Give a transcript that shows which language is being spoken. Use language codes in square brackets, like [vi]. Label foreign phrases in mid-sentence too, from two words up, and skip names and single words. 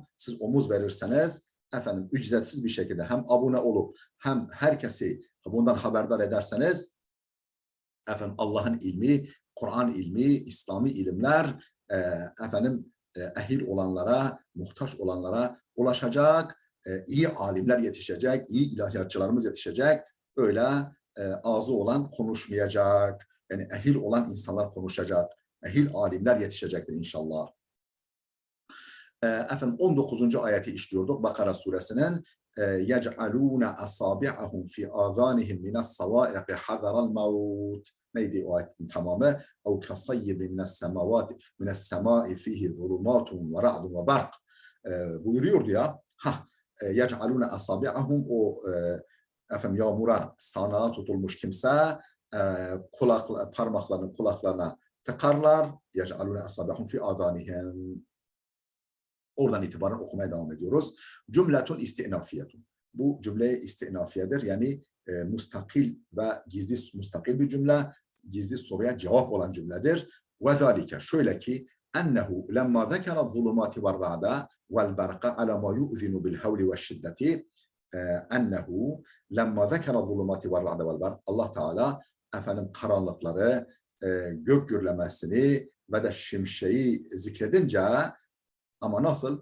[tr] Siz omuz verirseniz, efendim, ücretsiz bir şekilde hem abone olup hem herkesi bundan haberdar ederseniz, efendim, Allah'ın ilmi, Kur'an ilmi, İslami ilimler efendim ehil olanlara, muhtaç olanlara ulaşacak, iyi alimler yetişecek, iyi ilahiyatçılarımız yetişecek. Öyle ağzı olan konuşmayacak. Yani ehil olan insanlar konuşacak. Ehil alimler yetişecektir inşallah. Efendim, 19. ayeti işliyorduk Bakara suresinin. [ar] يَجْعَلُونَ أَصَابِعَهُمْ فِي آذَانِهِمْ مِنَ الصَّوَائِقِ حَذَرَ الْمَوْتِ. [tr] Neydi o ayetin tamamı? [ar] اَوْ كَصَيِّبٍ مِنَ السَّمَاءِ فِيهِ ظُلُمَاتٌ وَرَعْدٌ وَبَرْقٌ [tr] buyuruyordu ya. [ar] يَجْعَلُونَ أَصَابِعَهُمْ, [tr] o efendim yağmura sanağı tutulmuş kimse parmaklarını kulaklarına tıkarlar. [ar] يَجْعَلُونَ أَصَابِعَهُمْ فِي آذَانِهِمْ. [tr] Oradan itibaren okumaya devam ediyoruz. [ar] جملةٌ استئنافيةٌ. [tr] Bu cümle istinafiyedir. Yani mustakil ve gizli, mustakil bir cümle. Gizli soruya cevap olan cümledir. [ar] وذلك, [tr] şöyle ki, [ar] أنه لما ذكر الظلمات والرعد والبرق على ما يؤذن بالهول والشدة, أنه لما ذكر الظلمات والرعد والبرق, [tr] Allah Teala efendim karanlıkları, gök gürlemesini ve de şimşeği zikredince, ama nasıl?